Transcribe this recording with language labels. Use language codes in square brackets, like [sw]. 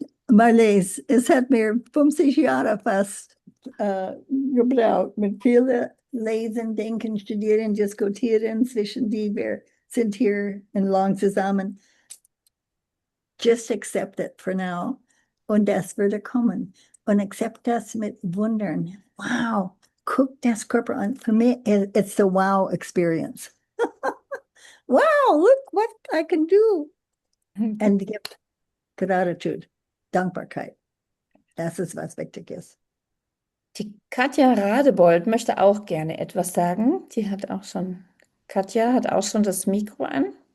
[de] Marlies, es hat mir 50 Jahre fast gebraucht, mit vielen Lesen, Denken, Studieren, Diskutieren, zwischen die wir sind hier und lang zusammen. [en] Just accept it for now. [de] Und das würde kommen. Und accept das mit Wundern. Wow, guck das Körper an. Für mich, [en] it's the wow experience. Wow, look what I can do. [de] Und gibt Gratitude, Dankbarkeit. Das ist, was wichtig ist. Die Katja Radebold möchte auch gerne etwas sagen. Katja hat auch schon das Mikro an.